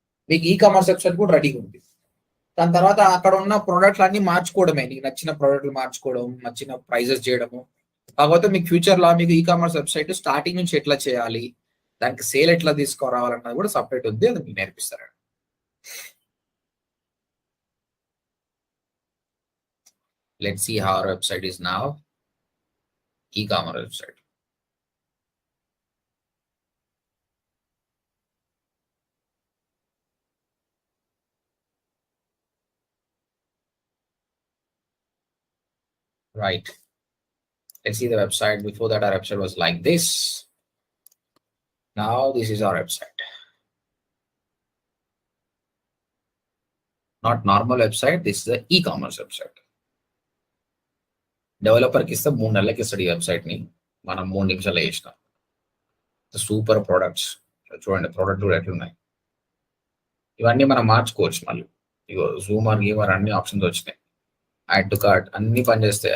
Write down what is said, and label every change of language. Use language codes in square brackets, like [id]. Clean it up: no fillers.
[te] మీకు e commerce website కూడా రెడీగా ఉంది. దాని తర్వాత అక్కడ ఉన్న ప్రోడక్ట్లు అన్ని మార్చుకోవడమే, నీకు నచ్చిన ప్రోడక్ట్లు మార్చుకోవడం, నచ్చిన ప్రైజెస్ చేయడము. కాకపోతే మీకు ఫ్యూచర్ లో మీకు ఈ కామర్స్ వెబ్సైట్ స్టార్టింగ్ నుంచి ఎట్లా చేయాలి, దానికి సేల్ ఎట్లా తీసుకురావాలన్నది కూడా సపరేట్ ఉంది, అది మీకు నేర్పిస్తారు. [en] Let's see how our website is now. E-commerce website. Right. Let's see the website. Before that, our website was like this. Now this is our website. Not normal website. This is the e-commerce website. [te] డెవలపర్కి ఇస్తే 3 నెలలకి ఇస్తాడు ఈ website ని. మనం 3 నిమిషాలు వేసినాం. Super products చూడండి, product కూడా ఎట్లున్నాయి. ఇవన్నీ మనం మార్చుకోవచ్చు మళ్ళీ. ఇగో జూమర్ గీమర్ అన్ని ఆప్షన్స్ వచ్చినాయి. యాడ్ టు కార్ట్ అన్ని పనిచేస్తాయి.